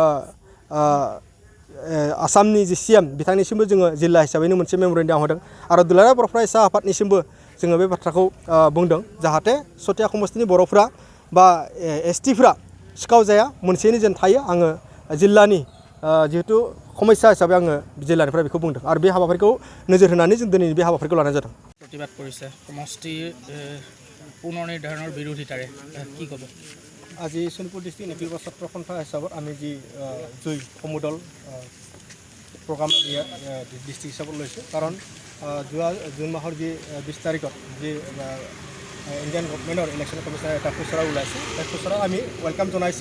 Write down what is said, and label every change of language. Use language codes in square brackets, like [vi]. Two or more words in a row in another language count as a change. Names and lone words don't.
[brx] आसामनि जि CM बिथांनिसिमबो जोङो जिल्ला हिसाबैनो मोनसे मेम'रेन्डाम होदों आरो दुलाराय बर' फरायसा आफादनिसिमबो जोङो बे बाथ्राखौ बुंदों जाहाथे सतिया समस्तिनि बर'फ्रा बा एसटिफ्रा सिखाव जाया मोनसेयैनो जेन थायो आङो जिल्लानि जिहेतु समस्या हिसाबै आङो जिल्लानिफ्राय बेखौ बुंदों आरो बे हाबाफारिखौ नोजोर होनानै जों दिनै बे हाबाफारिखौ लानाय जादों [as] प्रतिबाद কৰিছে সমষ্টি পুনৰ নিৰ্ধাৰণৰ বিৰোধিতাৰে কি ক'ব আজি শোণিতপুৰ ডিষ্ট্ৰিক্ট নিৰ্বাচন ছাত্ৰ সন্থা হিচাপত আমি যি জুই সমুদল প্ৰগ্ৰাম ডিষ্ট্ৰিক্ট হিচাপত লৈছোঁ কাৰণ যোৱা জুন মাহৰ যি 20 তাৰিখত যি [en] Indian government's election commissioner [as] এটা খচৰা ওলাইছে সেই খচৰা আমি ৱেলকাম জনাইছোঁ